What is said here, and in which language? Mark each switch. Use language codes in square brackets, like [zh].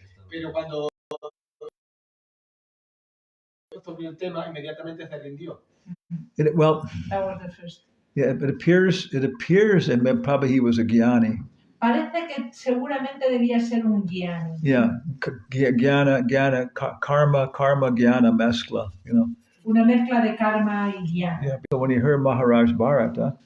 [es] pero cuando topió el tema inmediatamente se rindió. [en] Well, That was the first. yeah, it appears, and probably he was a Gyani. [es] Parece que seguramente debía ser un guiano. [en] Yeah, Gyana, karma, Gyana, mezcla, you know. [es] Una mezcla de karma y guiano. [en] Yeah, so when you hear Maharaj Bharata,